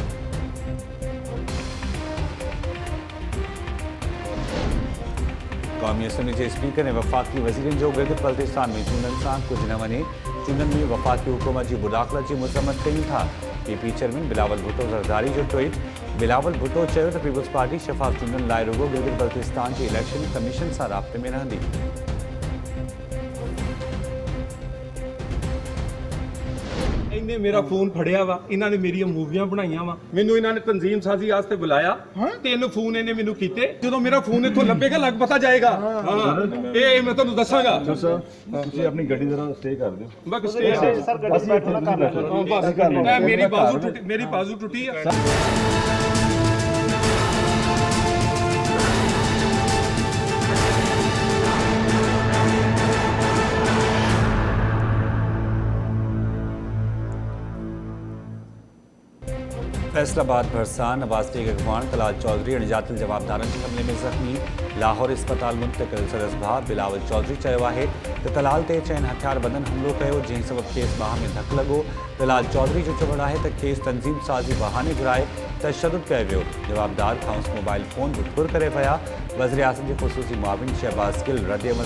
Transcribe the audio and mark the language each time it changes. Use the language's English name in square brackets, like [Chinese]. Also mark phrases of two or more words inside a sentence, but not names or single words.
[Sindhi] क़ौमी असम्बली जे स्पीकर ऐं वफ़ाक़ी वज़ीरनि जो गिलगित बल्तिस्तान में चूंडनि सां कुझु न वञे चूंडनि में वफ़ाक़ी हुकूमत जी मुदाख़लत जी मज़म्मत कयूं था PP चेयरमैन बिलावल भुट्टो ज़रदारी जो ट्वीट बिलावल भुट्टो चयो त पीपल्स पार्टी शफ़ाफ़ चूंडनि लाइ रुॻो गिलगित बल्तिस्तान जी [English] election commission [Sindhi] सां राब्ते में रहंदी [Punjabi] اِنہیں میرا فون پھڑیا وا اِنہوں نے میری مووِیاں بنائیا وا مینوں اِنہوں نے تنظیم سازی واسطے بلایا 3 فون اِنہیں مینوں کیتے جو میرا فون اِتھوں لبھے گا لگ پتا جائے گا یے میں تہانوں دساں گا ਤੁਸੀਂ ਆਪਣੀ ਗੱਡੀ ਜ਼ਰਾ ਸਟੇ ਕਰ ਦਿਓ [Urdu] بس سٹے سر گاڑی بیٹھنا کر میری بازو ٹوٹی ہے [Sindhi] फैसलाबाद भरसा नवाज़ लीग अगवान तलाल चौधरी अणॼातल जवाबदारनि जे हमले में ज़ख़्मी लाहौर इस्पताल मुंतक़िल संदसि भाउ बिलावल चौधरी चयो आहे त तलाल ते चइनि हथियारबंदनि हमलो कयो जंहिं सबबि खेसि बाह में धकु लॻो तलाल चौधरी जो चवणु आहे त खेसि तंज़ीम साज़ी बहाने घुराए तशदुद कयो वियो जवाबदार खांसि [English] mobile phone [Sindhi] बि ठुर करे विया वज़ीर-ए-आज़म जे ख़ुसूसी मुआविन शहबाज़ गिल रद्द-ए-अमल